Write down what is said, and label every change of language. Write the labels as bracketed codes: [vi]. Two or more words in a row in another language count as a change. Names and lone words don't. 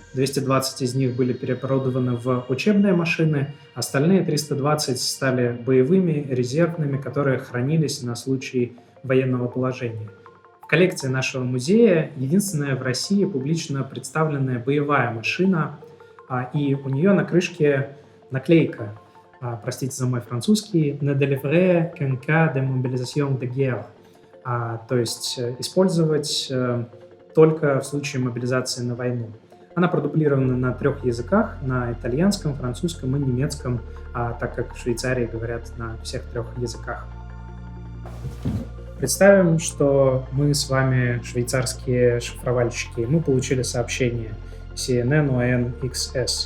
[ru] 220 из них были переоборудованы в учебные машины, остальные 320 стали боевыми, резервными, которые хранились на случай военного положения. В коллекции нашего музея единственная в России публично представленная боевая машина, и у нее на крышке наклейка, простите за мой французский, [fr] «Ne délivrer qu'en cas de mobilisation de guerre», [ru] то есть использовать только в случае мобилизации на войну. Она продублирована на 3 языках, на итальянском, французском и немецком, так как в Швейцарии говорят на всех 3 языках. Представим, что мы с вами швейцарские шифровальщики, и мы получили сообщение CNN-ON-XS.